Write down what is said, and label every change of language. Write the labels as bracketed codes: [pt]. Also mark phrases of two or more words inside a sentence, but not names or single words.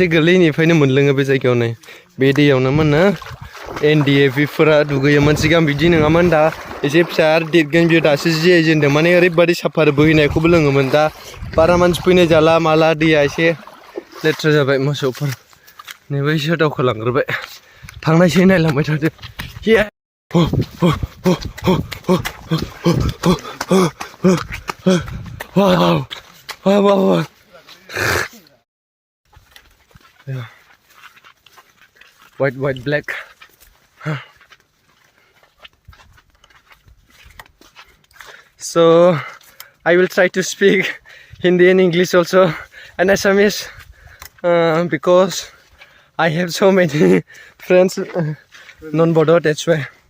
[brx] गोरलैनिफ्रायनो मोनलोङो बे जायगायावनो बे दैयावनो मोनो NDFफोरा दुगैयोमोन सिगां बिदि नङामोन दा एसे फिसा देरगोन बियो दासो जियायजेनदों माने ओरैबायदि साफा बोहैनायखौबो लोङोमोन दा बारा मानसि फैनाय जाला माला दैया एसे लेथ्रा जाबाय मोसौफोर नैबे एसे दावखोलांग्रोबाय थांनायसै नायलांबाय थादो Wow. [en] Yeah. White, black. So I will try to speak Hindi and English also and Assamese because I have so many friends non-Bodo, that's why.